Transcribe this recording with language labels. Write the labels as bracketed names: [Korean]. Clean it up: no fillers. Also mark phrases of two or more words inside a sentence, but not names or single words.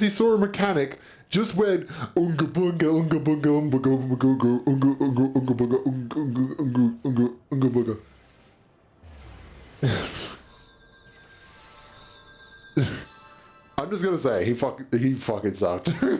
[English] he saw a mechanic, just went unga bunga unga bunga unga bunga unga unga unga unga bunga unga unga unga unga bunga. I'm just gonna say he fucking sucked.